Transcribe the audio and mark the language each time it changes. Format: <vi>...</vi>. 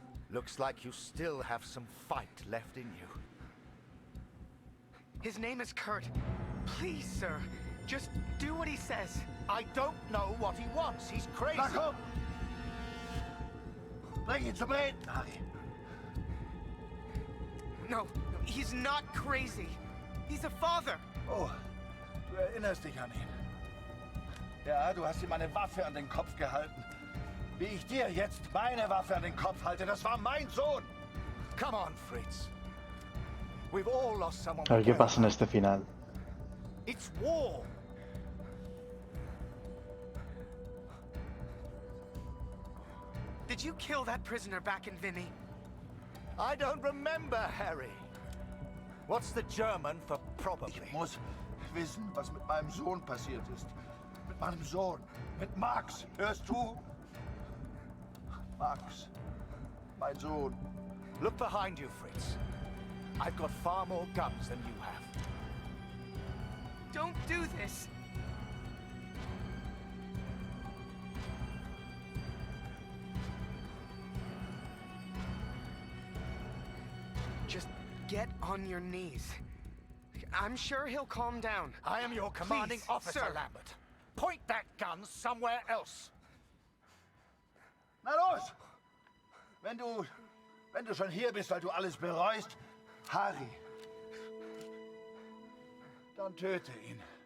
<en>Looks like you still have some fight left in you. His name is Kurt. Please, sir, just do what he says. I don't know what he wants. He's crazy.</en> <de>Na komm! Bring ihn zum Reden, Harry.</de> <en>No, he's not crazy. He's a father.</en> <de>Oh, du erinnerst dich an ihn. Ja, du hast ihm eine Waffe an den Kopf gehalten. Wie ich dir jetzt meine Waffe an den Kopf halte, das war mein Sohn.</de> <en>Come on, Fritz. We've all lost someone.</en> <es>A ver qué pasa en este final.</es> <en>It's war. Did you kill that prisoner back in Vimy? I don't remember, Harry. What's the German for probably?</en> <de>Ich muss wissen, was mit meinem Sohn passiert ist. Mit meinem Sohn. Mit Max. Hörst du? Max. Mein Sohn.</de> <en>Look behind you, Fritz. I've got far more guns than you have. Don't do this. Just get on your knees. I'm sure he'll calm down. I am your commanding Please, officer, sir. Lambert. Point that gun somewhere else.</en> <de>Na los! Wenn du schon hier bist, weil du alles bereust, Harry, dann töte ihn.</de>